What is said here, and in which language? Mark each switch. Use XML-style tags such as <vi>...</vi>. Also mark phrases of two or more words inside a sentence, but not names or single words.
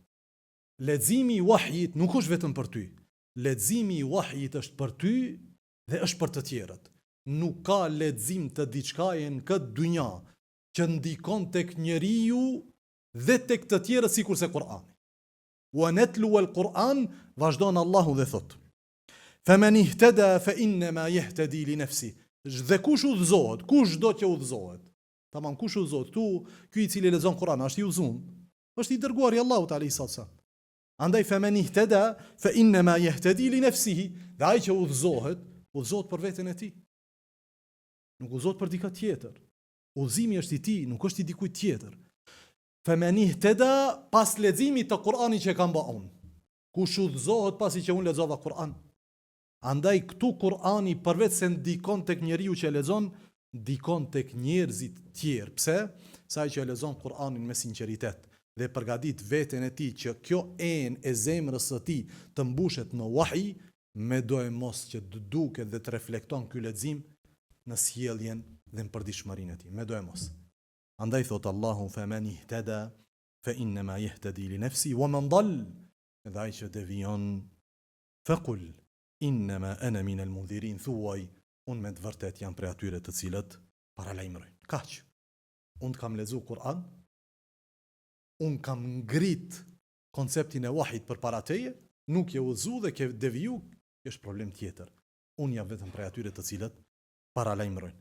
<sq>Leximi i wahjit nuk është vetëm për ty. Leximi i wahjit është për ty dhe është për të tjerët. Nuk ka lexim të diçkaje në këtë dynja që ndikon tek njeriu dhe tek të tjerët sikurse Kur'ani.</sq> <ar>ونتلو القرآن,</ar> <sq>vazhdon Allahu dhe thot:</sq> <ar>فمن اهتدى فإنما يهتدي لنفسي.</ar> <sq>Dhe kush udhëzohet, kush do që udhëzohet. Tamam, kush udhëzohet? Ky i cili lexon Kur'an është i udhëzuar, është i dërguari i Allahut</sq> <ar>عليه سلام.</ar> <sq>Andaj</sq> <ar>فمن اهتدى فإنما يهتدي لنفسه.</ar> <sq>Dhe ai që udhëzohet për veten e tij. Nuk udhëzohet për dikë tjetër. Udhëzimi është i tij, nuk është i dikujt tjetër.</sq> <ar>فمن اهتدى,</ar> <sq>pas leximit të Kur'anit që kam bën unë. Kush udhëzohet pasi që unë lexova Kur'an. Andaj këtu Kur'ani përveç se ndikon tek njeriu që lexon, ndikon tek njerëzit tjerë. Pse? Sa ai që lexon Kur'anin me sinqeritet dhe përgatit veten e tij që kjo enë e zemrës së tij të mbushet në wahi, me do e mos që të duket dhe të reflekton ky lexim në sjelljen dhe në përditshmërinë e tij. Me do e mos. Andaj thot Allahu</sq> <ar>فمن اهتدى فإنما يهتدي لنفسي ومن ضل,</ar> <sq>dhe ai që devijon</sq> <ar>فقل إنما أنا من المنذرين,</ar> <sq>thuaj unë me të vërtet jam prej atyre të cilët paralajmërojnë. Kaq. Unë kam lexuar Kur'an, unë kam ngrit konceptin e wahit përpara teje, nuk je udhëzu dhe ke deviju, është problem tjetër. Unë jam vetëm prej atyre të cilët paralajmërojnë.</sq>